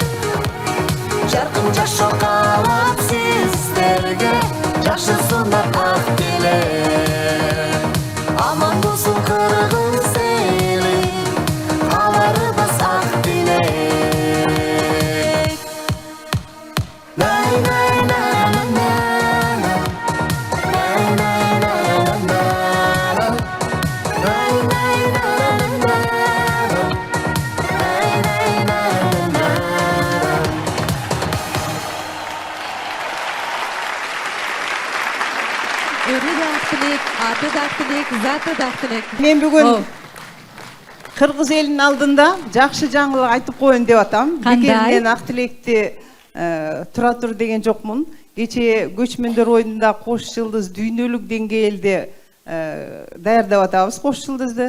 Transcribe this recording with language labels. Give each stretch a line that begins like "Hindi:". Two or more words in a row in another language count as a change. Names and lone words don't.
Kyrgyz: Жаркын жашоо каалап сиздерге, жакшырсындар ак тилек. Аман болсун кыргыз эли, кааларыбыз ак тилек. Най най най най най най най най най Өрі да Ак тилек, аты да Ак тилек, заты да Ак тилек. Мен бүгүн кыргыз элинин алдында жакшы жаңылык айтып коеюн деп атам. Кандай? Мен Ак тилекти тура тур деген жокмун. Кече көчмөндөр оюнунда кош жылдыз дүйнөлүк деңгээлде даярдап атабыз кош жылдызды.